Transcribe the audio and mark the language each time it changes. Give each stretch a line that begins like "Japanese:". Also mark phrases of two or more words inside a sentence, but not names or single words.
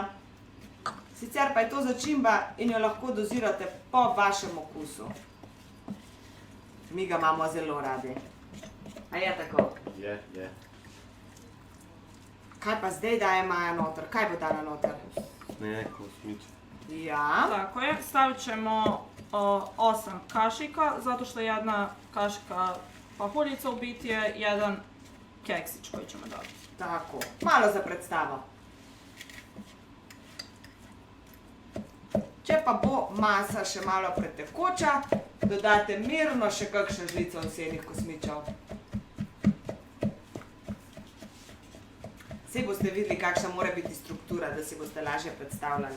Slovenian: Sicer pa je to začimba in jo lahko dozirate po vašem okusu. Mi ga imamo zelo radi. A je tako? Je. Kaj pa zdaj daje Maja noter? Kaj bo dala noter? Sneg, osmič. Ja.
Bosnian: Tako je, stavit ćemo 8 kašika, zato što jedna kašika pahuljica u biti je jedan keksić koji ćemo dobiti.
Slovenian: Tako, malo za predstavo. Če pa bo masa še malo pretekoča, dodate mirno še kakšno žlico ovsenih kosmičev. Saj boste videli, kakšna mora biti struktura, da si boste lažje predstavljali.